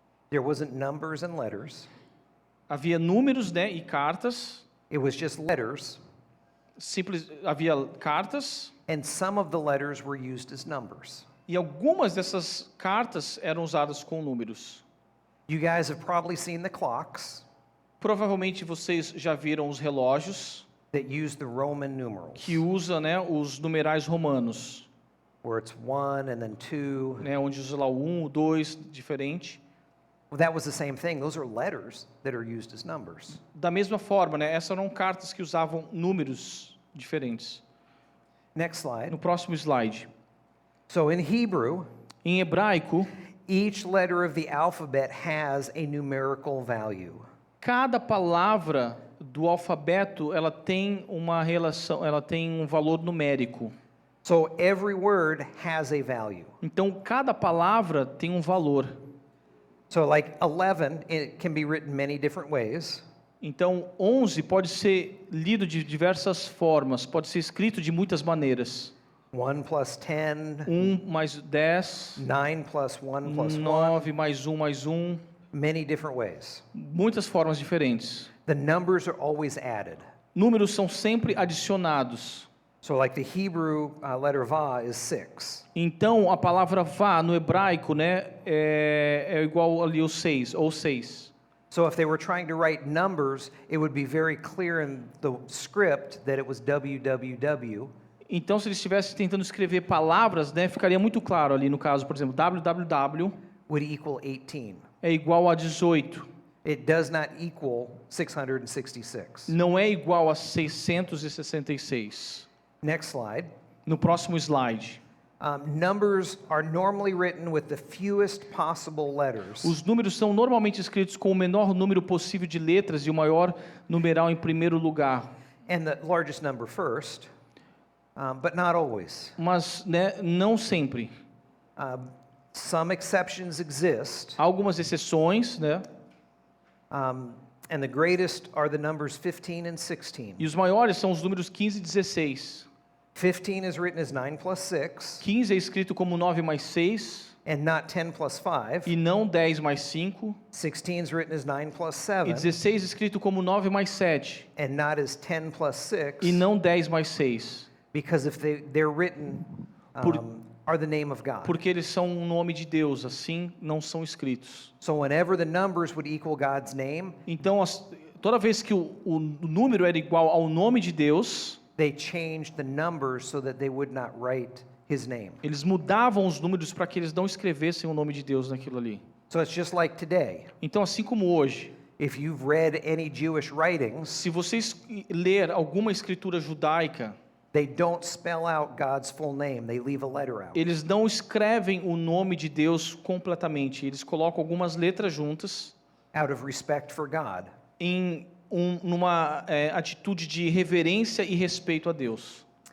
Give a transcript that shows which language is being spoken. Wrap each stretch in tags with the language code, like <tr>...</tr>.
<en>There wasn't numbers and letters.</en> <pt>havia números, né, e cartas.</pt> <en>It was just letters,</en> <pt>Havia cartas</pt> <en>and some of the letters were used as numbers.</en> <pt>e algumas dessas cartas eram usadas com números.</pt> <en>You guys have probably seen the clocks</en> <pt>Provavelmente vocês já viram os relógios</pt> <en>that use the Roman numerals,</en> <pt>que usam, né, os numerais romanos,</pt> <en>where it's 1 and then 2.</en> <pt>né, onde usa lá o 1, o 2, diferente.</pt> <en>Well, that was the same thing. Those are letters that are used as numbers.</en> <pt>Da mesma forma, né, essas eram cartas que usavam números diferentes.</pt> <en>Next slide.</en> <pt>No próximo slide.</pt> <en>So in Hebrew,</en> <pt>Em hebraico,</pt> <en>each letter of the alphabet has a numerical value.</en> <pt>cada palavra do alfabeto, ela tem uma relação, ela tem um valor numérico.</pt> <en>So every word has a value.</en> <pt>Então, cada palavra tem um valor.</pt> <en>So like 11, it can be written many different ways.</en> <pt>Então, 11 pode ser lido de diversas formas, pode ser escrito de muitas maneiras.</pt> <en>1 plus 10,</en> <pt>1 mais 10,</pt> <en>9 plus 1 plus 1,</en> <pt>9 mais 1 mais 1,</pt> <en>many different ways.</en> <pt>muitas formas diferentes.</pt> <en>The numbers are always added.</en> <pt>Números são sempre adicionados.</pt> <en>So like the Hebrew letter va is 6.</en> <pt>Então, a palavra vá no hebraico, né, é igual ali o 6, ou 6.</pt> <en>So if they were trying to write numbers, it would be very clear in the script that it was www.</en> <pt>Então, se eles estivessem tentando escrever palavras, né, ficaria muito claro ali no caso, por exemplo, www</pt> <en>Would equal 18.</en> <pt>é igual a 18.</pt> <en>It does not equal 666.</en> <pt>Não é igual a 666.</pt> <en>Next slide.</en> <pt>No próximo slide.</pt> <en>Numbers are normally written with the fewest possible letters.</en> <pt>Os números são normalmente escritos com o menor número possível de letras e o maior numeral em primeiro lugar.</pt> <en>And the largest number first, but not always.</en> <pt>Mas, né, não sempre.</pt> <en>Some exceptions exist,</en> <pt>Há algumas exceções, né?</pt> <en>and the greatest are the numbers 15 and 16.</en> <pt>E os maiores são os números 15 e 16.</pt> <en>15 is written as 9 plus 6,</en> <pt>15 é escrito como 9 mais 6</pt> <en>and not 10 plus 5.</en> <pt>e não 10 mais 5.</pt> <en>16 is written as 9 plus</en> <pt>E</pt> <en>7,</en> <pt>16 escrito como 9 mais 7</pt> <en>and not as 10 plus 6,</en> <pt>e não 10 mais 6.</pt> <en>because if they're written,</en> <pt>Por-</pt> <en>are the name of God.</en> <pt>Porque eles são um nome de Deus, assim não são escritos.</pt> <en>So whenever the numbers would equal God's name,</en> <pt>Então, toda vez que o número era igual ao nome de Deus,</pt> <en>they changed the numbers so that they would not write his name.</en> <pt>eles mudavam os números para que eles não escrevessem o nome de Deus naquilo ali.</pt> <en>So it's just like today.</en> <pt>Então, assim como hoje,</pt> <en>If you've read any Jewish writings,</en> <pt>se vocês ler alguma escritura judaica,</pt> <en>they don't spell out God's full name. They leave a letter out.</en> <pt>eles não escrevem o nome de Deus completamente, eles colocam algumas letras juntas</pt> <en>Out of respect for God.</en> <pt>numa atitude de reverência e respeito a Deus.</pt>